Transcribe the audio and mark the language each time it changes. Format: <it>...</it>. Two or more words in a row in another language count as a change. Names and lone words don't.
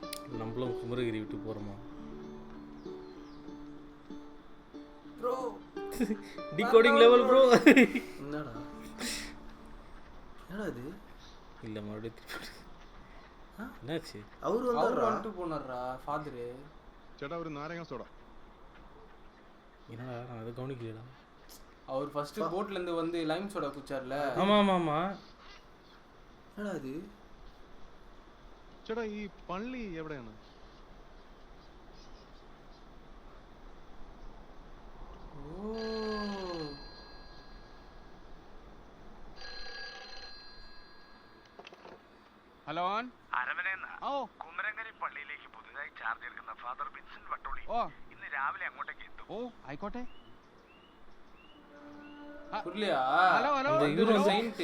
<ta>நம்மளும் குமரகிரி விட்டு போறோமா? ப்ரோ</ta> <en>decoding level bro.</en> <ta>என்னடா இது இல்ல மறுபடியும் என்னாச்சு? அவரு வந்துட்டு போனாரா ஃபாதர்?</ta> <ml>ചേട്ടാ ഒരു നാരങ്ങ സോഡ.</ml> <ta>என்னடா நான் அதை கவனிக்கலடா. அவர் ஃபர்ஸ்ட் போட்ல இருந்து வந்து</ta> <en>lime soda</en> <ta>குடிச்சார்ல. ஆமா ஆமா ஆமா. என்னடா இது?</ta> <ml>ചേട്ടാ ഈ പള്ളി എവിടെയാണ്? ഹലോ കുമരങ്കരി പള്ളിയിലേക്ക് പുതുതായി ചാർജ് എടുക്കുന്ന ഫാദർ വിൻസെന്റ് വട്ടോളി ഇന്ന് രാവിലെ അങ്ങോട്ടേക്ക് എത്തും. ഓ ആയിക്കോട്ടെ.</ml> <ta>புரியலையா? ഹലോ ഹലോ இந்த இவரு வந்து செயின்ட்</ta>